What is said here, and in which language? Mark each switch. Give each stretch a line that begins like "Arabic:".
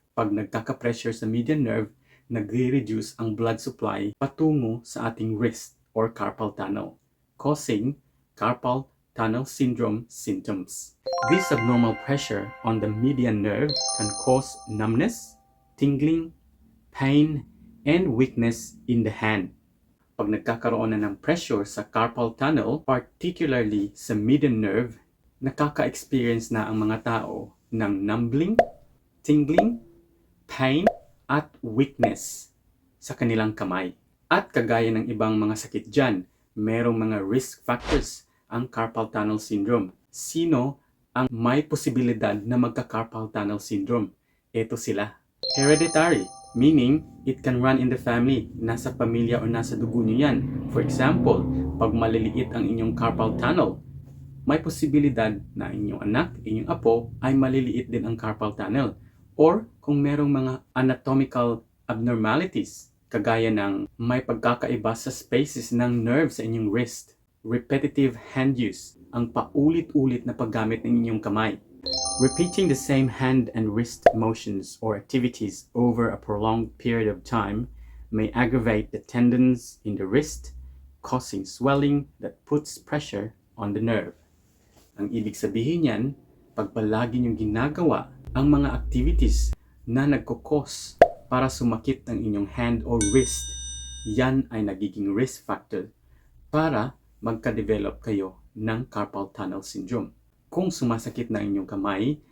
Filipino: Pag nagkaka-pressure sa median nerve, nagre-reduce ang blood supply patungo sa ating wrist or carpal tunnel,
English: causing carpal tunnel syndrome symptoms. This abnormal pressure on the median nerve can cause numbness, tingling, pain, and weakness in the hand.
Filipino: Pag nagkakaroon na ng pressure sa carpal tunnel, particularly sa median nerve, nakaka-experience na ang mga tao ng numbling, tingling, pain, at weakness sa kanilang kamay. At kagaya ng ibang mga sakit dyan, merong mga risk factors ang carpal tunnel syndrome. Sino ang may posibilidad na magka-carpal tunnel syndrome? Ito sila.
English: Hereditary, meaning it can run in the family.
Filipino: Nasa pamilya o nasa dugo nyo yan.
English: For example,
Filipino: pag maliliit ang inyong carpal tunnel, may posibilidad na inyong anak, inyong apo, ay maliliit din ang carpal tunnel. Or kung merong mga anatomical abnormalities, kagaya ng may pagkakaiba sa spaces ng nerve sa inyong wrist,
English: repetitive hand use,
Filipino: ang paulit-ulit na paggamit ng inyong kamay.
English: Repeating the same hand and wrist motions or activities over a prolonged period of time may aggravate the tendons in the wrist, causing swelling that puts pressure on the nerve.
Filipino: Ang ibig sabihin yan, pag palagi niyong ginagawa ang mga activities na nagkukos para sumakit ang inyong hand or wrist, yan ay nagiging risk factor para magka-develop kayo ng carpal tunnel syndrome. Kung sumasakit na inyong kamay,